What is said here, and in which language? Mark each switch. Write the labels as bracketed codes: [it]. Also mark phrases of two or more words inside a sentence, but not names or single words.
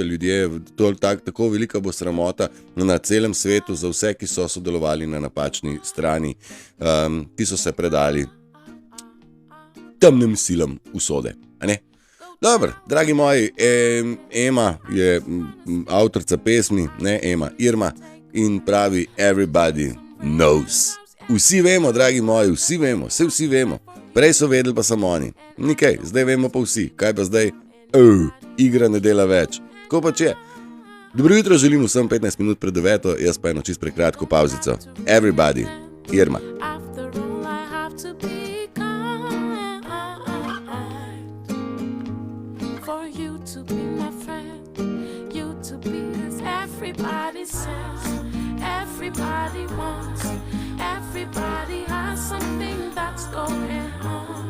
[sl] Ljudje, tako velika bo sramota na celem svetu za vse, ki so sodelovali na napačni strani, ki so se predali temnim silam usode. A ne? Dobro, dragi moji, Ema je avtorica pesmi, ne Ema, Irma. In pravi [en] everybody knows. [sl] Vsi vemo, dragi moji, vsi vemo. Prej so vedeli pa samo oni. Nikaj, zdaj vemo pa vsi. Kaj pa zdaj? Igra ne dela več. Tako pa če. Dobro jutro želim vsem 15 minut pred 9, jaz pa eno čist prekratko pauzico. [en] Everybody, Irma. Everybody wants, everybody has something that's going on.